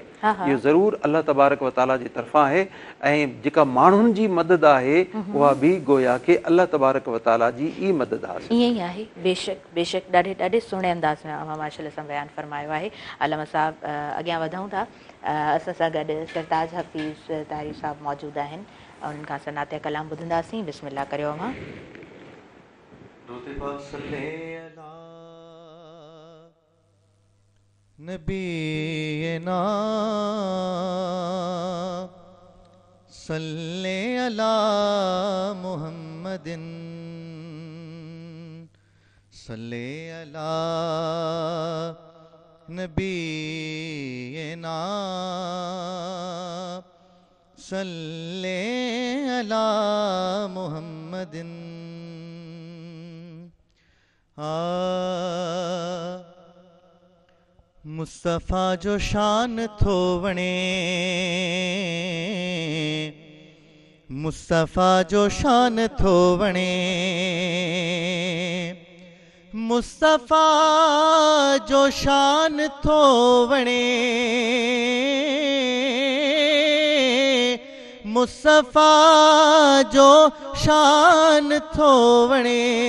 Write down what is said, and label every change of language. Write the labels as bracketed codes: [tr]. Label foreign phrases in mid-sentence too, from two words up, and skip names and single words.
[sd] इहो ज़रूरु [ar] الله تبارك وتعالى [sd] जी तरफ़ां आहे। ऐं जेका माण्हुनि जी मदद आहे उहा बि गोया के [ar] الله تبارك وتعالى [sd] जी ई मदद आहे। ईअं ई आहे, बेशक बेशक, ॾाढे सुहिणे अंदाज़ में अवां माशाल्लाह सां बयानु फ़रमायो आहे। अलामा साहब, अॻियां वधूं था। असां सां गॾु सरताज हफ़ीज़ तारी साहब मौजूदु आहिनि, उन्हनि खां सनाते कलाम ॿुधंदासीं। बिस्मिल्लाह करियो अमां। [ar] نبينا صلى على محمد صلى على نبينا صلى على محمد. [sd] मुस्तफ़ा जो शान थो वणे, मुस्तफ़ा जो शान थो वणे, मुस्तफ़ा जो शान थो वणे, मुस्तफ़ा जो शान थो वणे।